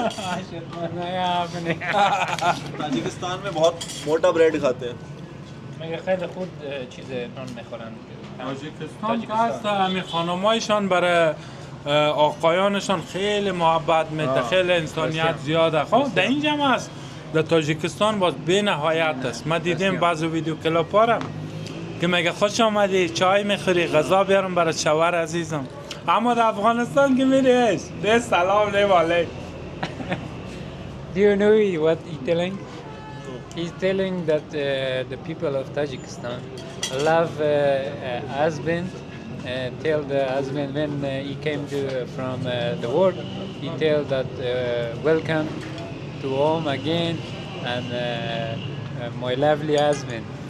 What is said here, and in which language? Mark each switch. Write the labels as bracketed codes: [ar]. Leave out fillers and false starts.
[hi] عاشق बनाया आपने. ताजिकिस्तान में बहुत मोटा ब्रेड खाते हैं. [fa] میگه خیلی خود چیز نان میخورن. تاجیکستان که هست همین خانمایشان برای آقایانشان خیلی محبت میده خیلی انسانیت زیاده خب در اینجا هم هست در تاجیکستان باز بی نهایت است ما دیدیم بعض ویدیو کلیپ ها را که میگه خوش آمدی چای میخوری غذا بیارم برای شوهر عزیزم اما در افغانستان که میریش به سلام نه والی [en] Do you know what he's telling? He's telling that the people of Tajikistan love husband. Tell the husband when he came from the work, he tell that welcome to home again and my lovely husband.